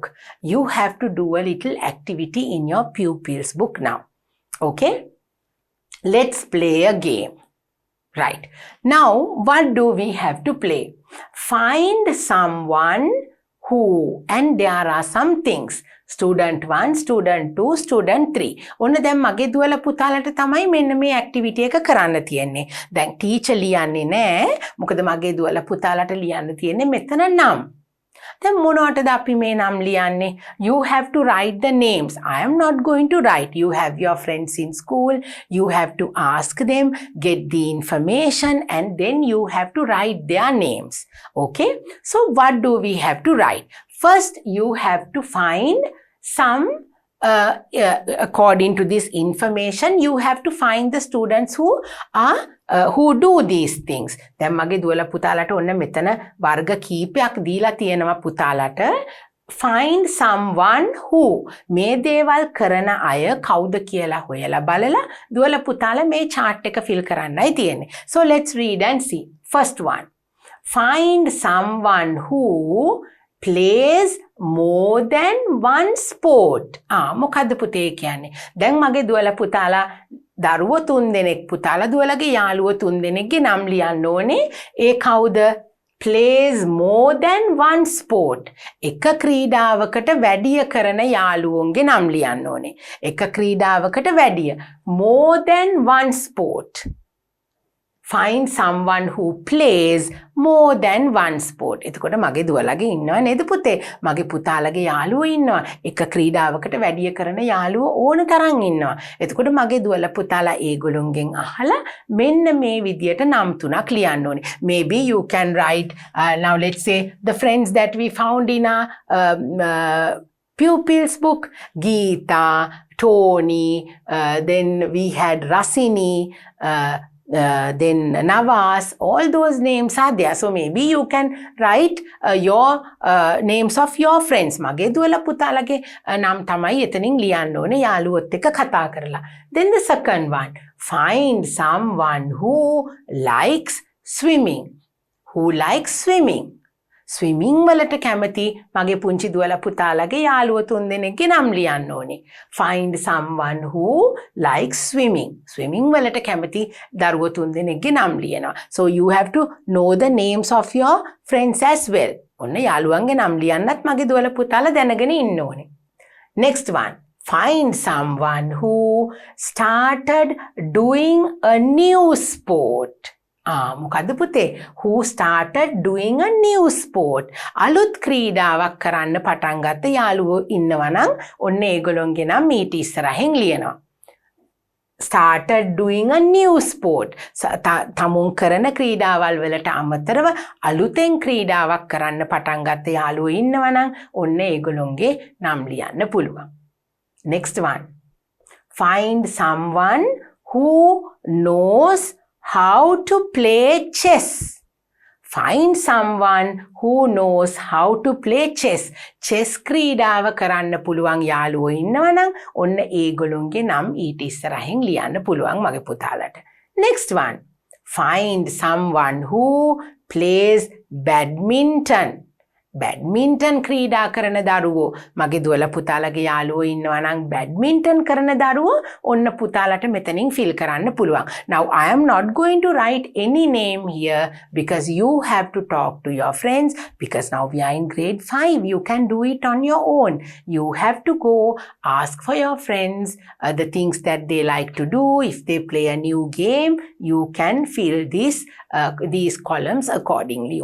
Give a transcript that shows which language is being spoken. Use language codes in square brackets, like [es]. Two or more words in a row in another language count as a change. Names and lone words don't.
[en] You have to do a little activity in your pupils book now. Okay? Let's play a game. Right. Now, what do we have to play? Find someone who, and there are some things. Student 1, student 2, student 3. [si] ඔන්න දැන් මගේ දුවලා පුතාලට තමයි මෙන්න මේ ඇක්ටිවිටි එක කරන්න තියෙන්නේ. දැන් ටීචර් ලියන්නේ නැහැ. මොකද මගේ දුවලා පුතාලට ලියන්න තියෙන්නේ මෙතන නම්. දැන් මොනවටද අපි මේ නම් ලියන්නේ? [en] You have to write the names. I am not going to write. You have your friends in school. You have to ask them, get the information, and then you have to write their names. Okay? So what do we have to write? First, you have to find some according to this information, you have to find the students who do these things. [si] දැන් මගේ දුවලා පුතාලට ඔන්න මෙතන වර්ග කීපයක් දීලා තියෙනවා පුතාලට. [en] Find someone who [si] මේ දේවල් කරන අය කවුද කියලා හොයලා බලලා දුවලා පුතාලා මේ chart එක fill කරන්නයි තියෙන්නේ. [en] So let's read and see. First one. Find someone who plays more than one sport. [si] මොකද්ද පුතේ කියන්නේ? දැන් මගේ දුවලා පුතාලා දරුවෝ 3 දෙනෙක් පුතාලා දුවලගේ යාළුවෝ 3 දෙනෙක්ගේ නම් ලියන්න ඕනේ. ඒ කවුද? [en] Plays more than one sport. [si] එක ක්‍රීඩාවකට වැඩිය කරන යාළුවෝන්ගේ නම් ලියන්න ඕනේ. එක ක්‍රීඩාවකට වැඩිය. [en] More than one sport. Find someone who plays more than one sport. [si] එතකොට මගේ දුවලගේ ඉන්නවා නේද පුතේ? මගේ පුතාලගේ යාළුවෝ ඉන්නවා. එක ක්‍රීඩාවකට වැඩිය කරන යාළුවෝ ඕන තරම් ඉන්නවා. එතකොට මගේ දුවලා පුතාලා ඒගොල්ලොන්ගෙන් අහලා මෙන්න මේ විදියට නම් තුනක් ලියන්න ඕනේ. [en] Maybe you can write now let's say the friends that we found in our pupils book. Geeta, Tony, then we had Rasini, then Navas, all those names are there. So maybe you can write your names of your friends. [si] මගේ දුවලා පුතාලගේ නම් තමයි එතනින් ලියන්න ඕනේ යාළුවොත් එක්ක කතා කරලා. [en] Then the second one. Find someone who likes swimming. Who likes swimming? Swimming [si] වලට කැමති මගේ පුංචි දුවලා පුතාලගේ යාළුවෝ 3 දෙනෙක්ගේ නම් ලියන්න ඕනේ. [en] Find someone who likes swimming. [si] Swimming වලට කැමති දරුවෝ 3 දෙනෙක්ගේ නම් ලියනවා. [en] So you have to know the names of your friends as well. [si] ඔන්න යාළුවන්ගේ නම් ලියන්නත් මගේ දුවලා පුතාලා දැනගෙන ඉන්න ඕනේ. [en] Next one. Find someone who started doing a new sport. [si] මොකද්ද පුතේ? [en] Who started doing a new sport. [si] අලුත් ක්‍රීඩාවක් කරන්න පටන් ගත්ත යාළුවෝ ඉන්නවා නම් ඔන්න ඒගොල්ලොන්ගේ නම් ඊට ඉස්සරහින් ලියනවා. [en] Started doing a new sport. [si] තමුන් කරන ක්‍රීඩාවල් වලට අමතරව අලුතෙන් ක්‍රීඩාවක් කරන්න පටන් ගත්ත යාළුවෝ ඉන්නවා නම් ඔන්න ඒගොල්ලොන්ගේ නම් ලියන්න පුළුවන්. [en] Next one. Find someone who knows how to play chess. Find someone who knows how to play chess. [si] Chess ක්‍රීඩාව කරන්න පුළුවන් යාළුවෝ ඉන්නවා නම් ඔන්න ඒගොල්ලොන්ගේ නම් ඊට ඉස්සරහින් ලියන්න පුළුවන් මගේ පුතාලට. [en] Next one. Find someone who plays badminton. [si] badminton ක්‍රීඩා කරන දරුවෝ මගේ දුවලා පුතාලගේ යාළුවෝ ඉන්නවා නම් badminton කරන දරුවෝ ඔන්න පුතාලට මෙතනින් fill කරන්න පුළුවන්. [en] Now I am not going to write any name here because you have to talk to your friends because now we are in grade 5. You can do it on your own. You have to go ask for your friends the things that they like to do. If they play a new game, you can fill these columns accordingly.